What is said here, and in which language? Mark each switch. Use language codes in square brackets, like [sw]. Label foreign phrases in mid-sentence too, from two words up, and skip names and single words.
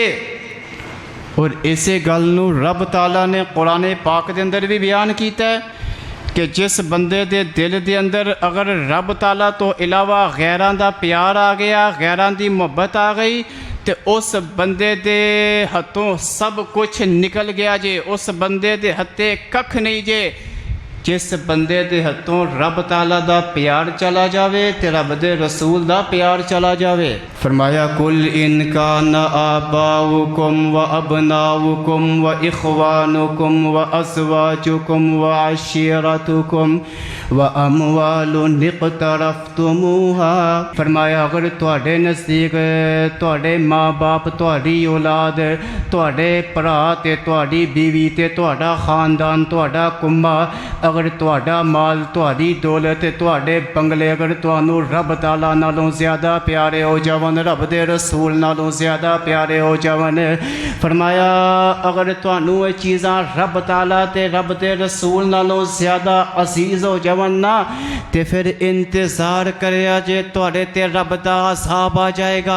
[pa] ਔਰ ਇਸੇ ਗੱਲ ਨੂੰ ਰੱਬ ਤਾਲਾ ਨੇ ਕੁਰਾਨ ਪਾਕ ਦੇ ਅੰਦਰ ਭੀ ਬਯਾਨ ਕੀਤਾ ਹੈ ਕਿ ਜਿਸ ਬੰਦੇ ਦੇ ਦਿਲ ਦੇ ਅੰਦਰ ਅਗਰ ਰੱਬ ਤਾਲਾ ਤੋਂ ਇਲਾਵਾ ਗ਼ੈਰਾਂ ਦਾ ਪਿਆਰ ਆ ਗਿਆ, ਗ਼ੈਰਾਂ ਦੀ ਮੁਹੱਬਤ ਆ ਗਈ, ਤਾਂ ਉਸ ਬੰਦੇ ਦੇ ਹੱਥੋਂ ਸਭ ਕੁਝ ਨਿਕਲ ਗਿਆ ਜੇ। ਉਸ ਬੰਦੇ ਦੇ ਹੱਥੇ ਕੱਖ ਨਹੀਂ ਜੇ। ਜਿਸ ਬੰਦੇ ਦੇ ਹੱਥੋਂ ਰੱਬ ਤਾਲਾ ਦਾ ਪਿਆਰ ਚਲਾ ਜਾਵੇ ਤੇ ਰੱਬ ਦੇ ਰਸੂਲ ਦਾ ਪਿਆਰ ਚਲਾ ਜਾਵੇ। ਫ਼ਰਮਾਇਆ [ar] قل إن كان آباؤكم وأبناؤكم وإخوانكم وأزواجكم وعشيرتكم وأموال اقترفتموها. [pa] ਫ਼ਰਮਾਇਆ ਅਗਰ ਤੁਹਾਡੇ ਨਜ਼ਦੀਕ ਤੁਹਾਡੇ ਮਾਂ ਬਾਪ, ਤੁਹਾਡੀ ਔਲਾਦ, ਤੁਹਾਡੇ ਭਰਾ ਤੇ ਤੁਹਾਡੀ ਬੀਵੀ ਤੇ ਤੁਹਾਡਾ ਖ਼ਾਨਦਾਨ, ਤੁਹਾਡਾ ਕੁੰਬਾ ਅਗਰ ਤੁਹਾਡਾ ਮਾਲ, ਤੁਹਾਡੀ ਦੌਲਤ, ਤੁਹਾਡੇ ਬੰਗਲੇ ਅਗਰ ਤੁਹਾਨੂੰ ਰੱਬ ਤਾਲਾ ਨਾਲੋਂ ਜ਼ਿਆਦਾ ਪਿਆਰੇ ਹੋ ਜਾਵਣ, ਰੱਬ ਦੇ ਰਸੂਲ ਨਾਲੋਂ ਜ਼ਿਆਦਾ ਪਿਆਰੇ ਹੋ ਜਾਵਣ, ਫ਼ਰਮਾਇਆ ਅਗਰ ਤੁਹਾਨੂੰ ਯੇ ਚੀਜ਼ਾਂ ਰੱਬ ਤਾਲਾ ਤੇ ਰੱਬ ਦੇ ਰਸੂਲ ਨਾਲੋਂ ਜ਼ਿਆਦਾ ਅਜ਼ੀਜ਼ ਹੋ ਜਾਵਣ ਨਾ, ਤੇ ਫਿਰ ਇੰਤਜ਼ਾਰ ਕਰਿਆ ਜੇ ਤੁਹਾਡੇ ਤੇ ਰੱਬ ਦਾ ਅਜ਼ਾਬ ਆ ਜਾਏਗਾ।